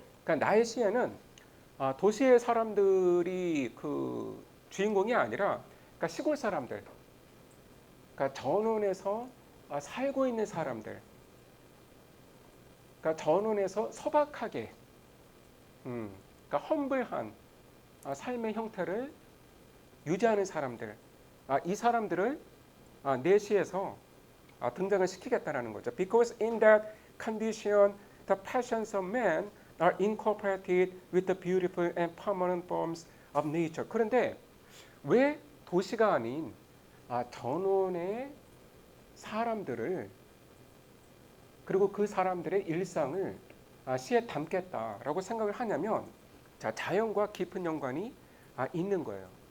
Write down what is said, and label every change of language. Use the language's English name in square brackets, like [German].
[Korean] 그러니까 나의 시에는 도시의 사람들이 그 주인공이 아니라, 그러니까 시골 사람들, 그러니까 전원에서 살고 있는 사람들, 그러니까 전원에서 소박하게, 그러니까 험블한 삶의 형태를 유지하는 사람들, 이 사람들을 내 시에서 등장을 시키겠다는 거죠. [English] Because in that condition, the passions of man are incorporated with the beautiful and permanent forms of nature. [Korean] 그런데 왜 도시가 아닌 전원의 사람들을, 그리고 그 사람들의 일상을 시에 담겠다라고 생각을 하냐면, 자연과 깊은 연관이 있는 거예요.